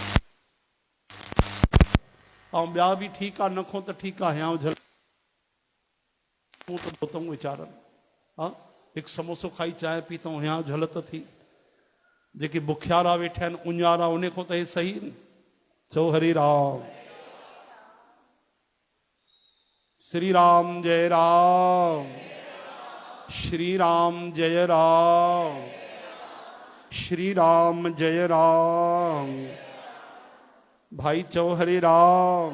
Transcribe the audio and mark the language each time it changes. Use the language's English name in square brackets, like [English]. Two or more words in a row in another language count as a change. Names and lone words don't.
[Sindhi] ऐं ॿिया बि ठीकु आहे, नखो त ठीकु आहे। हियां झल त वीचारनि, हा, हिकु समोसो खाई चांहि पी त हियां झलत थी। जेके बुखियारा वेठा आहिनि, उञारा, उन खां त हे सही न। चओ हरे राम। श्री राम जय राम, श्री राम जय राम, श्री राम जय राम। भाई चओ हरे राम।